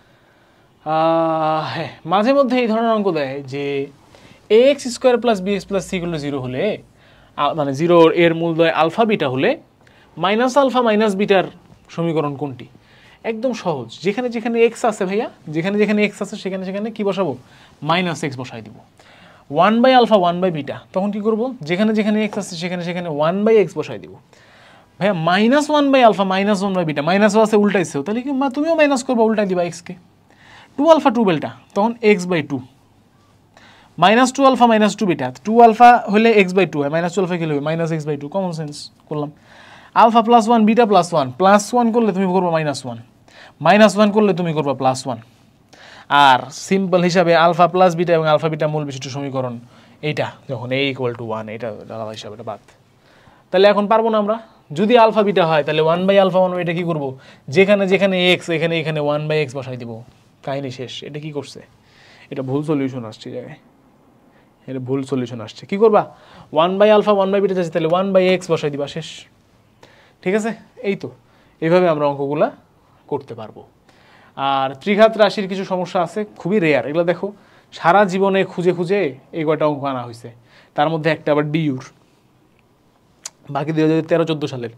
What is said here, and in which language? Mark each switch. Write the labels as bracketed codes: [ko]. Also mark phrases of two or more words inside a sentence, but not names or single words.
[bn] হ্যাঁ, মাঝে মধ্যে এই ধরনের অঙ্ক দেয় যে ax² + bx + c = 0 হলে, মানে 0 এর মূলদ্বয় আলফা বিটা হলে -α - বিটার সমীকরণ কোনটি? একদম সহজ, যেখানে যেখানে x আছে ভাইয়া, যেখানে যেখানে x আছে সেখানে সেখানে কি বসাবো, -x বসাই দিব। 1/α 1/β, তখন কি করব, যেখানে যেখানে x আছে সেখানে সেখানে 1/x বসাই দিব। ভাইয়া -1/α -1/β, মাইনাসও আছে উল্টাইছেও, তাহলে কি তুমিও মাইনাস করবা, উল্টাই দিবা x কে। 2α 2β, তখন x/2, -2α -2β, 2α হলে x/2 হয়, -2α কি হবে, -x/2, [en] common sense [bn] করলাম। আলফা +1 বিটা +1, +1 করলে তুমি করবা -1, -1 করলে তুমি করবা +1। আর সিম্পল হিসাবে আলফা প্লাস বিটা এবং আলফা বিটা মূল বিশিষ্ট সমীকরণ এইটা, যখন a = 1, এটা আলাদা হিসাবে এটা বাদ। তাহলে এখন পারবো না আমরা, যদি আলফা বিটা হয় তাহলে 1/α 1/β কি করবো, যেখানে যেখানে x এখানে এখানে 1/x বসাই দিব, কাহিনী শেষ। এটা কি করছে, এটা ভুল সলিউশন আসছে জায়গায়, এটা ভুল সলিউশন আসছে। কি করবা, 1/α 1/β যাচ্ছে, তাহলে 1/x বসাই দিবা, শেষ। ঠিক আছে, এই তো এইভাবে আমরা অঙ্কগুলা করতে পারবো। আর ত্রিঘাত রাশির কিছু সমস্যা আছে, খুবই রেয়ার, এগুলো দেখো সারা জীবনে খুঁজে খুঁজে এই কয়টা অঙ্ক আনা হয়েছে, তার মধ্যে একটা আবার ডিউর, বাকি 2013-14 সালের।